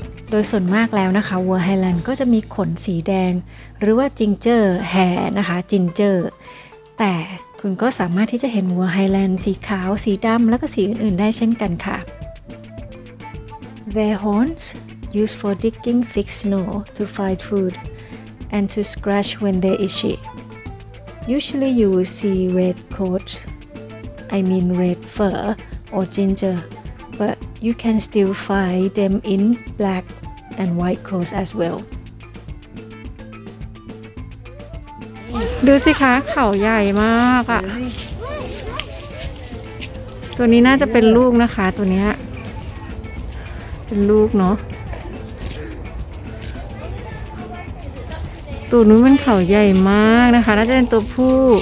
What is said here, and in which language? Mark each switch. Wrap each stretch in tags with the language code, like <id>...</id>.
<th>โดยส่วนมากแล้วนะคะวัวไฮแลนด์ก็จะมีขนสีแดงหรือว่าจิงเจอร์แฮร์นะคะจินเจอร์แต่คุณก็สามารถที่จะเห็นวัวไฮแลนด์สีขาวสีดำและก็สีอื่นๆได้เช่นกันค่ะ</th> <en>Their horns used for digging thick snow to find food and to scratch when they itchy. Usually you will see red coat, red fur or ginger, but you can still find them in black and white coats as well.</en> <th>ดูสิคะเขาใหญ่มากอ่ะตัวนี้น่าจะเป็นลูกนะคะตัวนี้เป็นลูกเนาะตัวนู้นเป็นเขาใหญ่มากนะคะน่าจะเป็นตัวผู้</th>